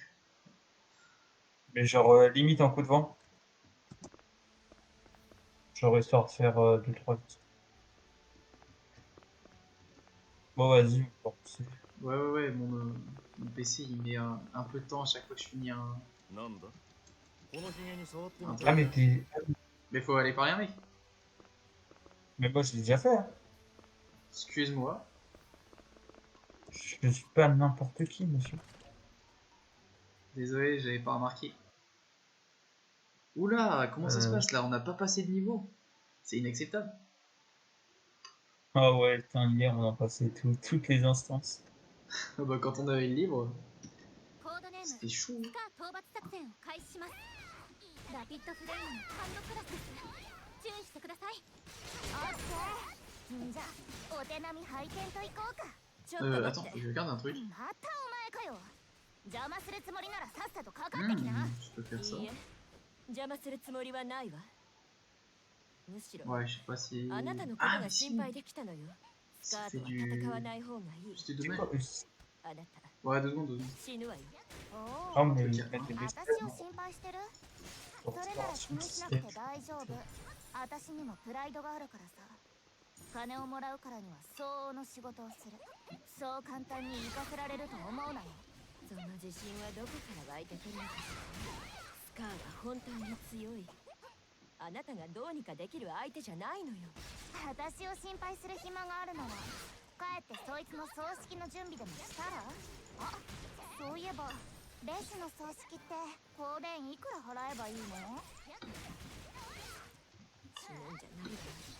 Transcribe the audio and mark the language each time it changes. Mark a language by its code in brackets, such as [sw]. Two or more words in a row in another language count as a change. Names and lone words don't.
[fr] Mais genre limite en coup de vent. Genre histoire de faire 2-3 vies. Bon, vas-y, on va repousser. Ouais, ouais, ouais. Mon PC, il met un peu de temps à chaque fois que je finis un [ja] なんだこのヒゲに触ってみ [fr] truc. [ja] た [fr] Ah, mais t'es... Mais faut aller parler avec. Mais moi, je l'ai déjà fait. Hein. Excuse-moi. Je suis pas n'importe qui, monsieur. Désolé, j'avais pas remarqué. Oula, comment ça se passe là? On n'a pas passé de niveau. C'est inacceptable. Ah ouais, putain, hier, on a passé toutes les instances. Ah bah, quand on avait le livre, [ja] コードネーム [fr] c'était chaud. [ja] スカー討伐作戦を開始しますラピッドフレームのハンドクラスです注意してくださいオッケーんじゃお手並み拝見といこうかちょっと待 [fr] Attends, [ja] って [fr] je regarde un truc. [ja] またお前かよ邪魔するつもりならさっさとかかってきな [fr] Je peux faire ça. [ja] いいえ邪魔するつもりはないわむしろ [fr] Ouais, je sais pas si. [ja] あなたのこと [fr] Ah, [ja] が [fr] mais si. [ja] 心配できたのよスカ [fr] Ça [ja] ー [fr] fait [ja] トは [fr] du. [ja] 戦わない方がいい [fr] C'était C'est dommage. quoi, [ja] あなた [fr] Ouais, 2 secondes, 2 secondes. [ja] 死ぬわよ [fr] Ah, mais Ok. ils mettent des [ja] 私 [fr] bestioles [ja] を心配してる [fr] pour [ja] それなら [fr] voir [ja] 気 [fr] sur [ja] に [fr] le [ja] しなくて [fr] système. [ja] 大丈夫私にもプライドがあるからさ金をもらうからには相応の仕事をするそう簡単に行かせられると思うなよその自信はどこから湧いてくるのかしらスカーは本当に強いあなたがどうにかできる相手じゃないのよ私を心配する暇があるなら帰ってそいつの葬式の準備でもしたらあそういえばレシの葬式って香典いくら払えばいいの死ぬんじゃないわ